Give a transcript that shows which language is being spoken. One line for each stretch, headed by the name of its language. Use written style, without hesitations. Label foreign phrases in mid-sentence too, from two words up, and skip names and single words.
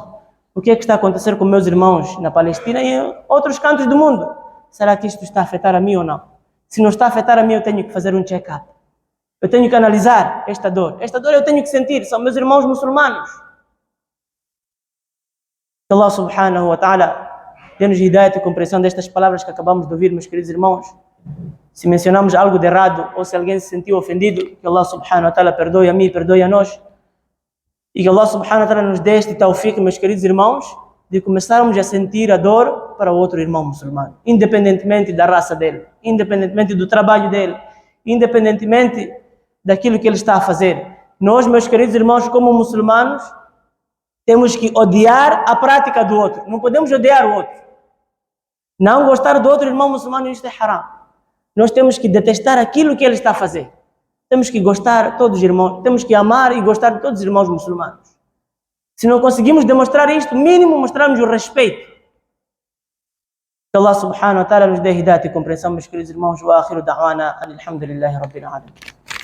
Portuguese: O que é que está a acontecer com meus irmãos na Palestina e em outros cantos do mundo? Será que isto está a afetar a mim ou não? Se não está a afetar a mim, eu tenho que fazer um check-up. Eu tenho que analisar esta dor. Esta dor eu tenho que sentir. São meus irmãos muçulmanos. Que Allah
Arabic: سبحانه وتعالى
Portuguese: dê-nos hidayat e compreensão destas palavras que acabamos de ouvir, meus queridos irmãos. Se mencionamos algo de errado ou se alguém se sentiu ofendido, que Allah
Arabic: سبحانه وتعالى
Portuguese: perdoe a mim e perdoe a nós. E que Allah
Arabic: سبحانه وتعالى
Portuguese: nos dê este tawfiq, meus queridos irmãos, de começarmos a sentir a dor para o outro irmão muçulmano, independentemente da raça dele, independentemente do trabalho dele, independentemente daquilo que ele está a fazer. Nós, meus queridos irmãos, como muçulmanos, temos que odiar a prática do outro. Não podemos odiar o outro. Não gostar do outro irmão muçulmano, isto é haram. Nós temos que detestar aquilo que ele está a fazer. Temos que gostar de todos os irmãos, temos que amar e gostar de todos os irmãos muçulmanos. Se não conseguimos demonstrar isto, mínimo mostrarmos o respeito. Que Allah
Arabic: سبحانه وتعالى
Portuguese: nos dê hidayat e compreensão, meus queridos irmãos.
Arabic: وآخر دعوانا الحمد لله رب العالمين.